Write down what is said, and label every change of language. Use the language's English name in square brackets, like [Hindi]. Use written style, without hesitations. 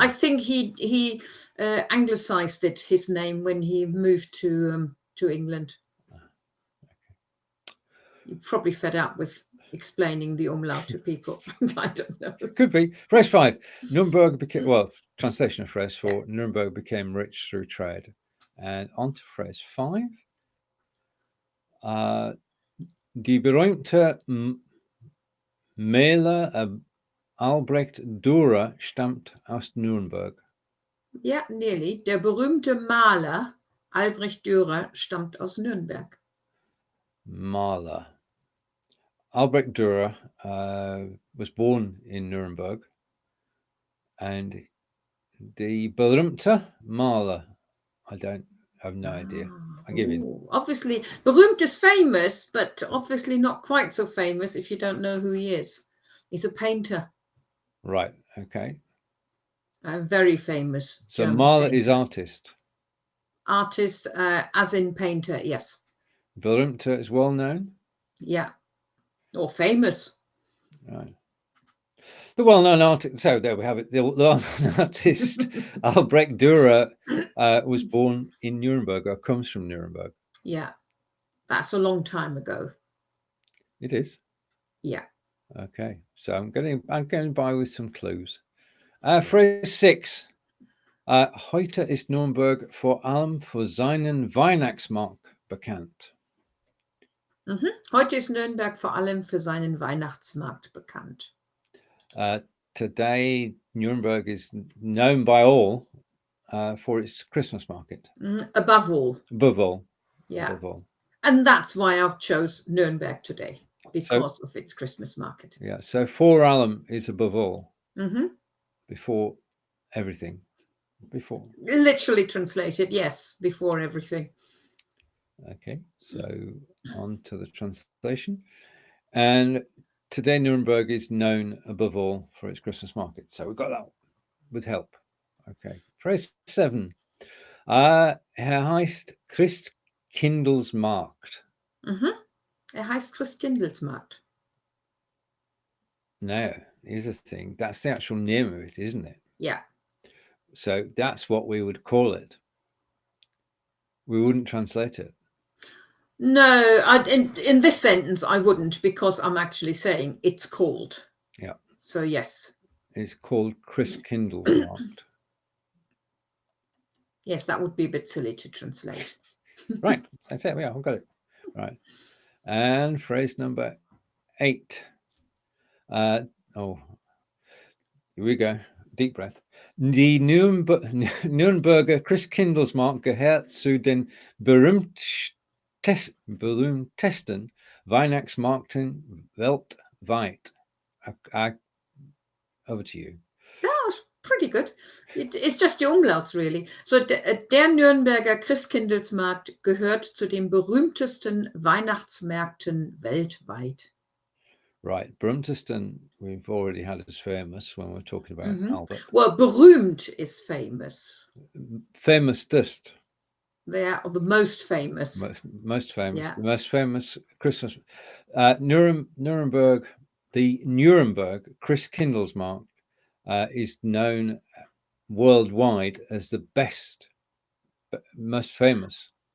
[English] I think he anglicized his name when he moved to England. You're probably fed up with explaining the umlaut to people. I don't know. Could be. Phrase 5. Nuremberg became, well, translation of phrase 4, Nuremberg became rich through trade. And on to phrase 5. [German] Die berühmte Maler Albrecht Dürer stammt aus Nürnberg. [English] Ja, nearly. [German] Der berühmte Maler Albrecht Dürer stammt aus Nürnberg. Maler. [English] Albrecht Dürer was born in Nuremberg, and the [German] berühmte Maler, [English] I have no idea. I give in. Obviously, berühmt is famous, but obviously not quite so famous if you don't know who he is. He's a painter. Right, okay. Very famous. So German [German] Maler [English] painter. is artist. Artist, as in painter, yes. Berühmte is well known. Yeah. Or famous. Right. The well-known artist, so there we have it. The well-known artist Albrecht Dürer was born in Nuremberg, or comes from Nuremberg. Yeah, that's a long time ago. It is. Yeah. Okay, so I'm going by with some clues. Phrase 6. [German] Heute ist Nürnberg vor allem für seinen Weihnachtsmarkt bekannt. Heute ist Nürnberg vor allem für seinen Weihnachtsmarkt bekannt. [English] Today, Nuremberg is known by all for its Christmas market. Above all. Above all. Yeah. Above all. And that's why I've chose Nürnberg today, because of its Christmas market. Yeah, so for allem is above all. Mm-hmm. Before everything. Before. Literally translated, yes, before everything. Okay, so on to the translation. And today Nuremberg is known above all for its Christmas market. So we've got that with help. Okay, phrase 7. [German] Heißt Christkindlesmarkt. Heißt Christkindlesmarkt. [English] No, here's the thing. That's the actual name of it, isn't it? Yeah. So that's what we would call it. We wouldn't translate it. No, in this sentence, I wouldn't, because I'm actually saying it's called. Yeah. So, yes. It's called Christkindlesmarkt. Yes, that would be a bit silly to translate. Right. That's it. Yeah, I've got it. Right. And phrase number 8. Here we go. Deep breath. [German] Die Nürnberger Christkindlesmarkt gehört zu den berühmtesten Weihnachtsmärkten weltweit. [English] Over to you. That was pretty good. It's just the umlauts, really. [German] So der Nürnberger Christkindlesmarkt gehört zu den berühmtesten Weihnachtsmärkten weltweit. [English] Right, berühmtesten we've already had as famous when we're talking about Albert. Well, berühmt is famous. Famousest. They are the most famous. Most famous. Yeah. The most famous Christmas. Nuremberg, the Nuremberg Christkindlesmarkt is known worldwide as the best, most famous.